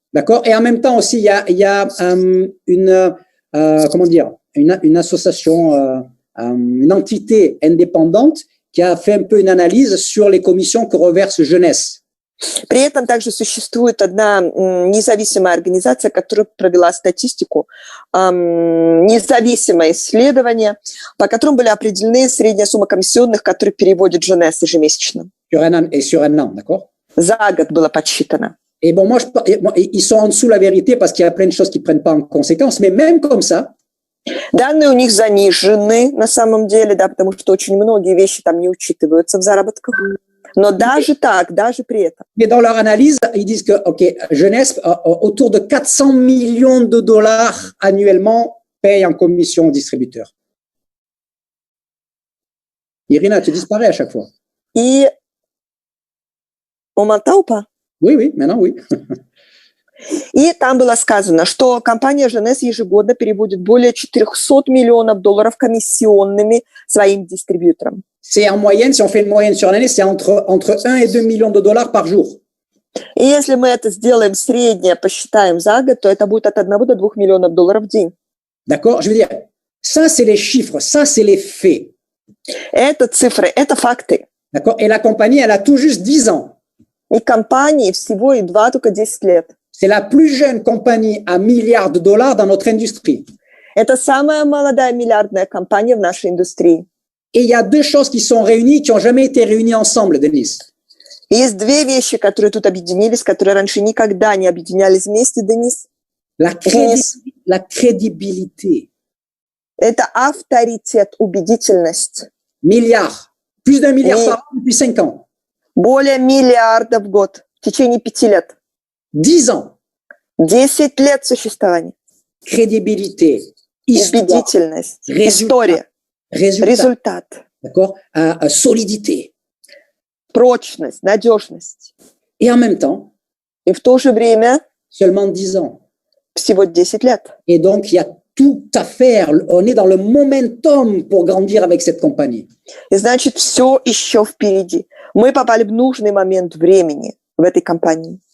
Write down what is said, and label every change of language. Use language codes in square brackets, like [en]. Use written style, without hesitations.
[fr] D'accord? Et en même temps aussi, il y a comment dire, une association, une entité indépendante qui a fait un peu une analyse sur les commissions que reverse Jeunesse. [ru] При этом также существует одна независимая организация, которая провела статистику, независимое исследование, по которому были определены средняя сумма комиссионных, которые переводит Jeunesse ежемесячно. [fr] Sur un an, d'accord? [ru] За год было подсчитано. [fr] Et bon, moi, ils sont en dessous la vérité parce qu'il y a plein de choses qu'ils prennent pas en conséquence, mais même comme ça. [ru] Данные у них занижены на самом деле, да, потому что очень многие вещи там не учитываются в заработках. Но даже так, даже при этом. [fr] Mais dans leur analyse, ils disent que, OK, Jeunesse, autour de 400 millions de dollars annuellement paye en commission aux distributeurs. Irina, tu disparais à chaque fois. И on m'entend ou pas? Oui, maintenant oui. [ru] И там было сказано, что компания Jeunesse ежегодно переводит более $400 миллионов комиссионными своим дистрибьюторам. [fr] C'est en moyenne, si on fait une moyenne sur l'année, c'est entre 1 et 2 millions de dollars par jour. [ru] И если мы это сделаем среднее, посчитаем за год, то это будет от 1 до 2 миллионов долларов в день. [fr] D'accord? Je veux dire, ça, c'est les chiffres, ça, c'est les faits. [ru] Это цифры, это факты. [fr] D'accord? Et la compagnie, elle a tout juste 10 ans. [ru] И компании всего едва только 10 лет. [fr] C'est la plus jeune compagnie à milliards de dollars dans notre industrie. [ru] Это самая молодая миллиардная компания в нашей индустрии. [fr] Et il y a deux choses qui sont réunies, qui n'ont jamais été réunies ensemble, Denis. [ru] И есть две вещи, которые тут объединились, которые раньше никогда не объединялись вместе, Денис. [fr] La crédibilité. [ru] Это авторитет, убедительность. [fr] Milliard. Plus d'un milliard par an depuis 5 ans. [ru] Более миллиарда в год в течение 5 лет. [fr] 10 ans. [ru] 10 лет существования. [fr] Crédibilité. [ru] Убедительность. История. Результат. [fr] D'accord? Solidité. [ru] Прочность, надежность. [fr] Et en même temps, [ru] и в то же время [fr] seulement 10 ans. [ru] Всего 10 лет. [fr] Et donc, il y a tout à faire. On est dans le momentum pour grandir avec cette compagnie. [ru] И значит, все еще впереди. Мы попали в нужный момент времени в этой компании.